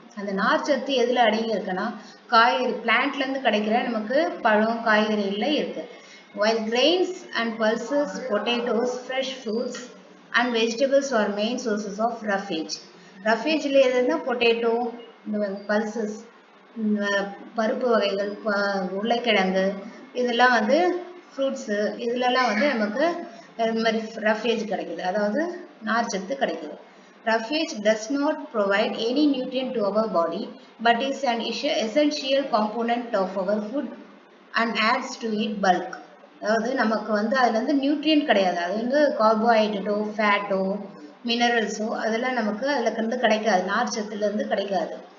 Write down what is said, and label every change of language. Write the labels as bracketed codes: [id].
[ta] அந்த நார்ச்சத்து எதில் அடங்கி இருக்குன்னா காய்கறி பிளான்ட்லேருந்து கிடைக்கிற நமக்கு பழம், காய்கறிகளில் இருக்குது. [en] While grains and pulses, potatoes, fresh fruits and vegetables are main sources of roughage. [ta] Roughage-ல எதுன்னா பொட்டேட்டோ, இந்த பல்சஸ், பருப்பு வகைகள், உருளைக்கிழங்கு, இதெல்லாம் ஃப்ரூட்ஸு, இதிலெல்லாம் நமக்கு இந்த மாதிரி ரஃபேஜ் கிடைக்குது, அதாவது நார்ச்சத்து கிடைக்குது. [en] Roughage does not provide any nutrient to our body, but is an essential component of our food and adds to it bulk. [ta] அதாவது நமக்கு அதில் நியூட்ரியன்ட் கிடையாது. அது கார்போஹைட்ரேட்டோ, ஃபேட்டோ, மினரல்ஸோ அதெல்லாம் நமக்கு அதில் கிடைக்காது, நார்ச்சத்துலேருந்து கிடைக்காது.